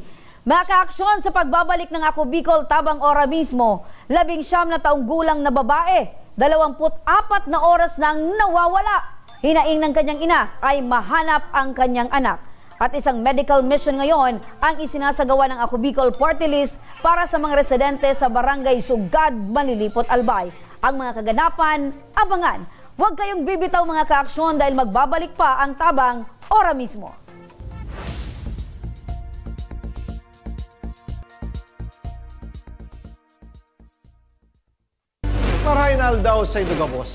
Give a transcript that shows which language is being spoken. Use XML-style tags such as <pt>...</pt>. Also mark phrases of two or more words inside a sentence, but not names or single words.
<tl>Mga kaaksyon sa pagbabalik ng Ako Bicol tabang ora mismo, 19 na taong gulang na babae, 24 na oras nang nawawala. Hinaing ng kanyang ina ay mahanap ang kanyang anak. At isang medical mission ngayon ang isinasagawa ng Ako Bicol Party List para sa mga residente sa Barangay Sugad, Malilipot, Albay. Ang mga kaganapan, abangan. Huwag kayong bibitaw mga kaaksyon dahil magbabalik pa ang tabang ora mismo.</tl> <bik>Marahin aldaw sa Indogabos.</bik>